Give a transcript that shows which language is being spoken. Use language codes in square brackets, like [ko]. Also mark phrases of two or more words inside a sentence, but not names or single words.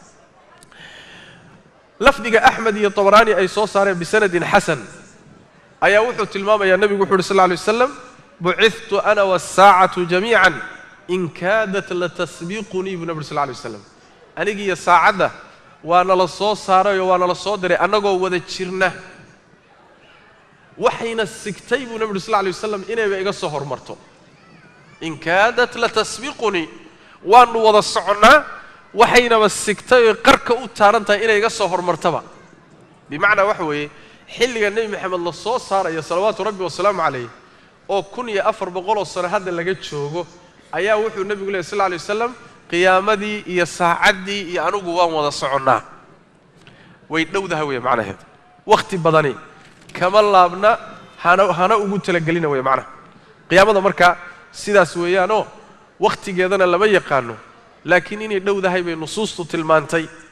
[so] lafdiga ahmed iyo tabarani ay soo saareen bisanadin hasan ayaa wuxuu tilmaamayaa nabigu wuxuu [ar] صلى الله عليه وسلم بعثت أنا والساعة جميعا إن كادت لتسبقني ابن نبي صلى الله عليه وسلم [so] anigi ya saacada waana la soo saaray oo waana la soo diray anagoo wada jirna waxayna sigtay [ar] ابن نبي صلى الله عليه وسلم [so] inay iga soo hormarto [ar] إن كادت لتسبقني [so] waanu wada socnaa waxayna sigtay qarka u taarantaa inay iga soo hormartaba bimaana wax weeye xilliga nabi maxamed la soo saaray [ar] صلوات ربي وسلام عليه [so] oo 1400 sano hadda laga joogo ayaa wuxuu nabigu leeyahay [ar] صلى الله عليه وسلم [so] qiyaamadii iyo saacadii iyo anigu waan wada soconnaa way dhowdahay way macnaheed waqti badani kama laabna hana ugu talagelina way macnaha qiyaamada marka sidaas weeyaan oo waqtigeedana lama yaqaano laakiin inay dhowdahay bay nusuustu tilmaantay